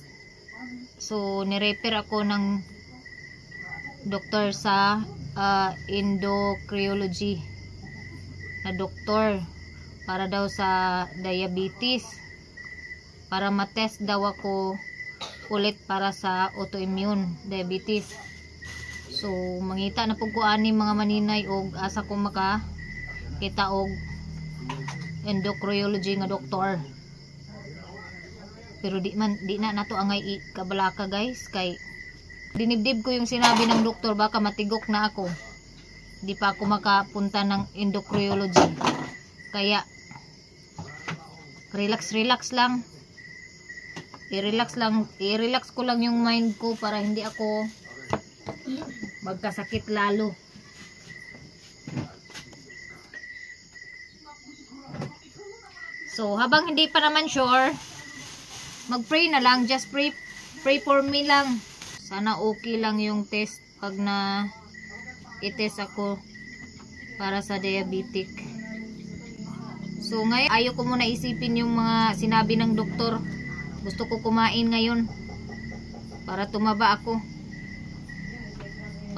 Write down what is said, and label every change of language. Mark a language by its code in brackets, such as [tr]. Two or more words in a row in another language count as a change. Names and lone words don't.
[tl] So nirefer ako ng doktor sa endocrinology na doktor para daw sa diabetes, para matest daw ako ulit para sa autoimmune diabetes. [ceb] So mangita na pug ko ani mga maninay og asa ko makakita og endocrinology nga doktor. Pero di na nato angay kabalaka guys, [tl] kay dinibdib ko yung sinabi ng doktor, baka matigok na ako. Di pa ako makapunta ng endocrinology. Kaya relax lang. I-relax ko lang yung mind ko para hindi ako magkasakit lalo. So habang hindi pa naman sure, mag-pray na lang, [en] just pray for me lang. [tl] Sana okay lang yung test pag na i-test ako para sa diabetic. So ngayon ayaw ko muna isipin yung mga sinabi ng doktor. Gusto ko kumain ngayon para tumaba ako.